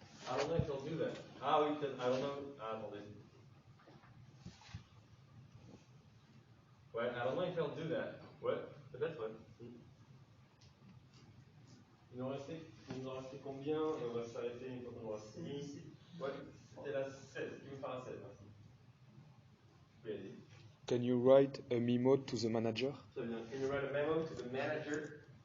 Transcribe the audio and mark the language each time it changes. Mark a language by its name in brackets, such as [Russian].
[English] I don't know if he'll do that. [French] Ah oui, peut-être, [English] I don't know. [French] Ah, attendez. [English] Ouais, I don't know if he'll do that. [French] Ouais, peut-être, ouais. Il nous en restait combien? Et on va s'arrêter une fois qu'on aura fini. Ouais, c'était la 16. Qui veut faire la 16? Merci. Oui, allez-y. [English] Can you write a memo to the manager? [French] Très bien. [English] Can you write a memo to the manager?